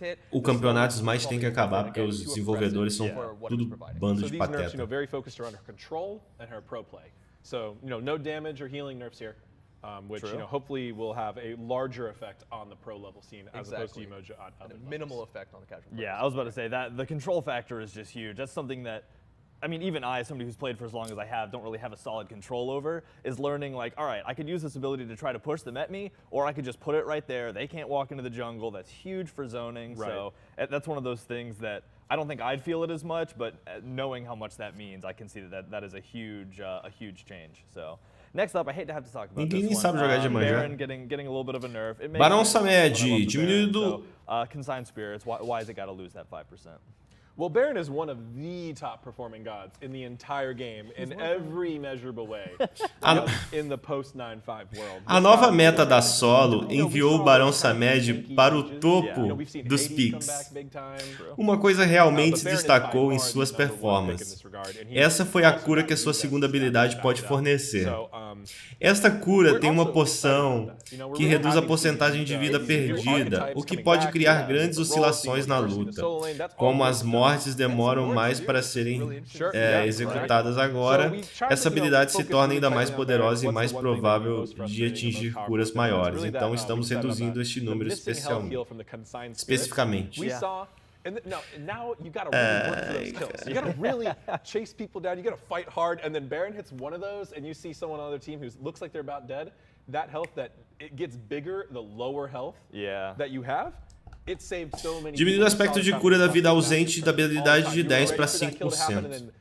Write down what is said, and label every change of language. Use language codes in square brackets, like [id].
[pt] O campeonato Smite tem que acabar, porque os desenvolvedores são tudo bando de pateta. [en] So, no damage or healing nerfs here, which, hopefully will have a larger effect on the pro level scene as opposed to Umoja on other levels. Minimal effect on the casual. Yeah, I was about to say that the control factor is just huge. That's something that, I mean, even I, somebody who's played for as long as I have, don't really have a solid control over, is learning like, all right, I could use this ability to try to push them at me, or I could just put it right there. They can't walk into the jungle. That's huge for zoning. Right. So that's one of those things that I don't think I'd feel it as much, but knowing how much that means, I can see that is a huge change. So next up, I hate to have to talk about [pt] Ninguém [en] this [pt] sabe jogar de [en] one. [pt] Iemanjá. [en] Baron getting a little bit of a nerf. [pt] Barão Samed, diminuído. [en] Consigned spirits. Why is it got to lose that 5%? Well, Baron is one of the top performing gods in the entire game in every measurable way in the post 9.5 world. [pt] A nova meta da solo enviou o Barão Samed para o topo dos picks. Uma coisa realmente se destacou em suas performances. Essa foi a cura que a sua segunda habilidade pode fornecer. Esta cura tem uma poção que reduz a porcentagem de vida perdida, o que pode criar grandes oscilações na luta. Como as mortes demoram mais para serem executadas agora, essa habilidade se torna ainda mais poderosa e mais provável de atingir curas maiores. Então estamos reduzindo este número especificamente. [en] Now you gotta really work for those kills. You gotta really chase people down. You gotta fight hard, and then Baron hits one of those, and you see someone on the other team who looks like they're about dead. That health, that it gets bigger the lower health that you have. [pt] Diminui o aspecto de cura da vida ausente da habilidade de 10 para 5%.